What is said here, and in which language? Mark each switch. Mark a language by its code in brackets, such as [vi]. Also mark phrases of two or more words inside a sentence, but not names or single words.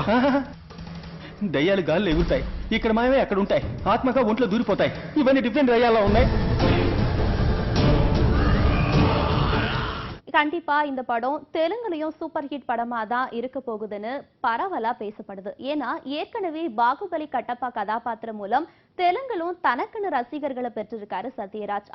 [te] దయ్యాలు గాల్లో ఎగురుతాయి, ఇక్కడ మాయమే అక్కడ ఉంటాయి, ఆత్మగా ఒంట్లో దూరిపోతాయి. ఇవన్నీ డిఫరెంట్ దయ్యాల్లో ఉన్నాయి. [ta] கண்டிப்பா இந்த படம் தெலுங்குலயும் சூப்பர் ஹிட் படமா தான் இருக்க போகுதுன்னு பரவலா பேசப்படுது. ஏன்னா ஏற்கனவே பாகுபலி கட்டப்பா கதாபாத்திரம் மூலம் தெலுங்கிலும் தனக்குன்னு ரசிகர்களை பெற்றிருக்காரு சத்யராஜ்.